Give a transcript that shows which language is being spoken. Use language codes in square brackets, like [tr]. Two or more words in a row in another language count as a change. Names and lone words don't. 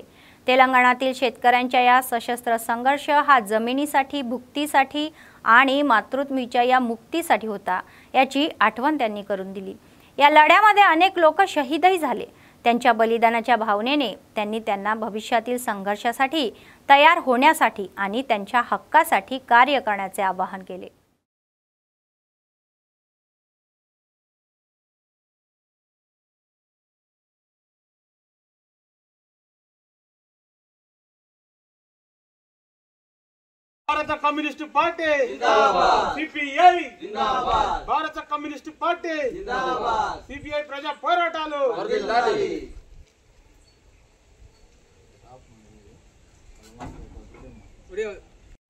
[mr] तेलंगणातील शेतकऱ्यांच्या या सशस्त्र संघर्ष हा जमिनीसाठी, भुक्तीसाठी आणि मातृत्वाच्या या मुक्तीसाठी होता याची आठवण त्यांनी करून दिली. या लढ्यामध्ये अनेक लोक शहीदही झाले. त्यांच्या बलिदानाच्या भावनेने त्यांनी त्यांना भविष्यातील संघर्षासाठी तयार होण्यासाठी आणि त्यांच्या हक्कासाठी कार्य करण्याचे आवाहन केले. [te] భారత కమ్యూనిస్ట్ పార్టీ జిందాబాద్, CPI జిందాబాద్, భారత కమ్యూనిస్ట్ పార్టీ జిందాబాద్, CPI ప్రజా పోరాటాలు వర్ధిల్లాలి.